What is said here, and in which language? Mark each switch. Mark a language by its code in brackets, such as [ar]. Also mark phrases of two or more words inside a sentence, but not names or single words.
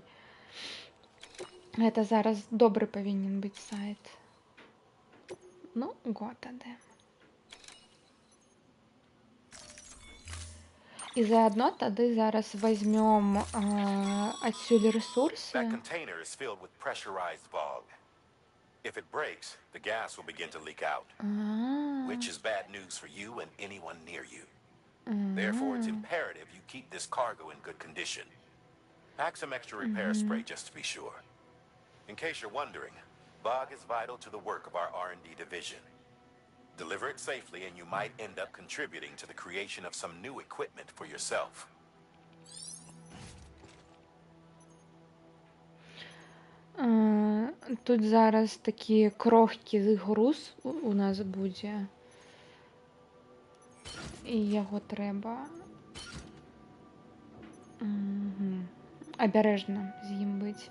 [be] Гэта зараз добры павінен быць сайт. Ну, тады. І заодно тады зараз возьмем адсюль ресурсы. [en] That container is filled with pressurized bog. If it breaks, the gas will begin to leak out, which is bad news for you and anyone near you. Therefore, it's imperative you keep this cargo in good condition. Pack some extra repair spray just to be sure. In case you're wondering, bog is vital to the work of our R&D division. Deliver it safely and you might end up contributing to the creation of some new equipment for yourself. [be] Тут зараз такі крохкі груз у нас будзе. І яго трэба абярэжна з ім быць.